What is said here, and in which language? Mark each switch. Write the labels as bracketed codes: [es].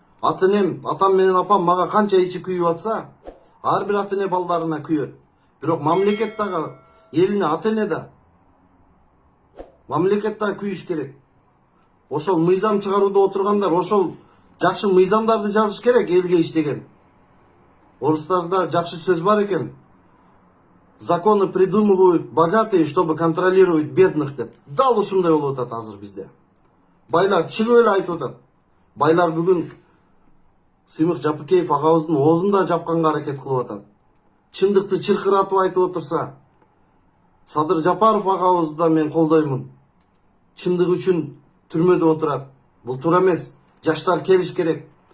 [ky] Ата-энем, атам менен апам мага канча ичи күйүп атса, ар бир ата-эне балдарына күйөт. Бирок мамлекет дагы элине ата-эне да. Мамлекет да күйүш керек. Ошол мыйзам чыгарууда отургандар, ошол жакшы мыйзамдарды жазыш керек элге иштеген. Орустарда жакшы сөз бар экен. [ru] Законы придумывают богатые, чтобы контролировать бедных [ky] деп. Дал ушундай болуп атат азыр бизде. Байлар чыгып эле айтып атат. Байлар бүгүн Сыймык Жапыкеев агабыздын оозун да жапканга аракет кылып атат. Чындыкты чыркыратып айтып отурса, Садыр Жапаров агабызды да мен колдоймун. Чындык үчүн түрмөдө отурат. Бул туура эмес. Жаштар келиш керек.